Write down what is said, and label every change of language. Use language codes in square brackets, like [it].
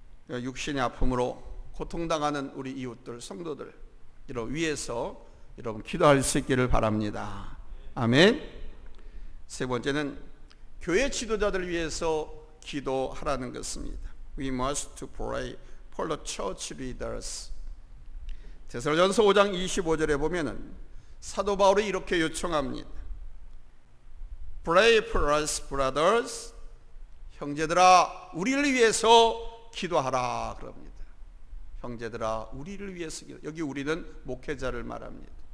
[ko] 육신의 아픔으로 고통당하는 우리 이웃들, 성도들 이런 위해서 여러분 기도할 수 있기를 바랍니다. 아멘. 세 번째는 교회 지도자들을 위해서 기도하라는 것입니다. [en] We must pray for the church leaders. [ko] 데살로니가전서 5장 25절에 보면은 사도 바울이 이렇게 요청합니다. [en] Pray for us, brothers. [ko] 형제들아, 우리를 위해서 기도하라 그럽니다. 형제들아, 우리를 위해서 기도. 여기 우리는 목회자를 말합니다.